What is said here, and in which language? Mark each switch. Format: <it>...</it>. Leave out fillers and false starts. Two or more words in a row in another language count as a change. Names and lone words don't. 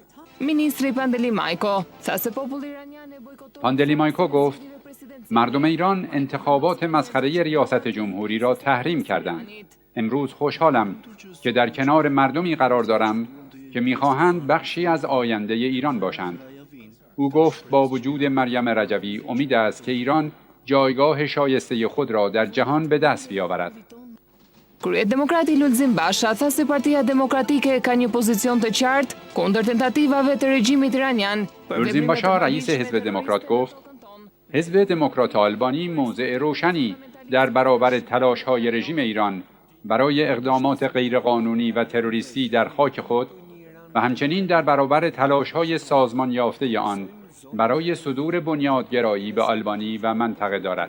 <fa>پاندلیمایکو گفت مردم ایران انتخابات مسخره ریاست جمهوری را تحریم کردند. امروز خوشحالم که در کنار مردمی قرار دارم که می‌خواهند بخشی از آینده ایران باشند. او گفت با وجود مریم رجوی امید است که ایران جایگاه شایسته خود را در جهان به دست بیاورد.</fa> <sq>Kryet demokrati Lulzim Basha tha se Partia Demokratike ka një pozicion të qartë kundër tentativave të regjimit iranian.</sq> <fa>لولزیم باشا رئیس حزب دموکرات گفت حزب دموکرات آلبانی موضع روشنی در برابر تلاش‌های رژیم ایران برای اقدامات غیرقانونی و تروریستی در خاک خود و همچنین در برابر تلاش‌های سازمان یافته آن برای صدور بنیادگرایی به آلبانی و منطقه دارد.</fa>